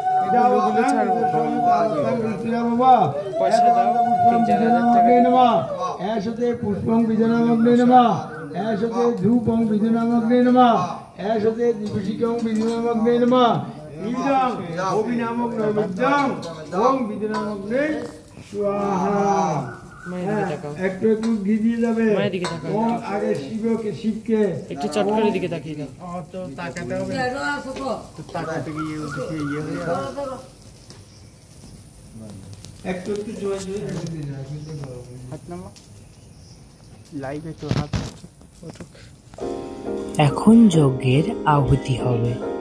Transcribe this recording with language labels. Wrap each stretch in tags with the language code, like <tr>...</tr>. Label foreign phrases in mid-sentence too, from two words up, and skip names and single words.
<bn>ফুলগুলো ছাড়বো। পয়সা দাও, পুষ্পং 3000 টাকা</bn> <sa>বিজনামগ্নে নমঃ এষতে পুষ্পং বিজনামগ্নে নমঃ এষতে ধূপং বিজনামগ্নে নমঃ এষতে দীপশিকং বিজনামগ্নে নমঃ ইদং অভিনামক নৈবেদ্যং ওং বিজনামগ্নে স্বাহা।</sa> <bn>মায়ের দিকে তাকাও, একটু একটু ঘি দিয়ে যাবে। মায়ের দিকে তাকাও, ওং আগে শিবকে একটু চট করে দিকে তাকিয়ে দাও। একটু একটু জয় জয় এখন যজ্ঞের আহুতি হবে।</bn>